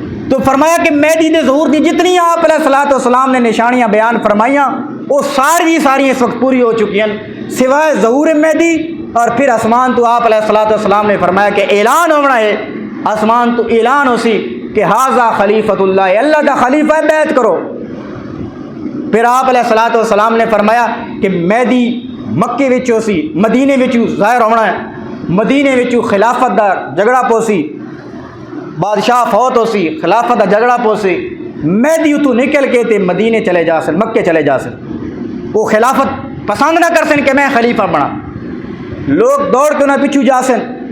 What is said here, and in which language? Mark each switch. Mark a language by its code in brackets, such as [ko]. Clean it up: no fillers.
[ur] تو فرمایا کہ مہدی دے ظہور دی جتنی آپ علیہ الصلوۃ والسلام نے نشانیاں بیان فرمائیاں وہ ساری اس وقت پوری ہو چکی ہیں سوائے ظہور مہدی. اور پھر آسمان تو آپ علیہ الصلوۃ والسلام نے فرمایا کہ اعلان ہونا ہے, [pa] آسمان تو اعلان ہو سی [ur] کہ ھذا خلیفۃ اللہ, [pa] اللہ دا خلیفہ بیعت کرو. پھر آپ علیہ الصلوۃ والسلام نے فرمایا کہ مہدی مکے وچوں سی, مدینے وچوں ظاہر ہونا ہے, مدینے وچوں خلافت دا جھگڑا پوسی, بادشاہ فوت ہو سی, خلافت دا جھگڑا پوسی, مہدی اتوں نکل کے تے مدینے چلے جا سن, مکے چلے جا سن. وہ خلافت پسند نہ کر سن کہ میں خلیفہ بنا, لوگ دوڑ کے انہیں پیچھو جا سن.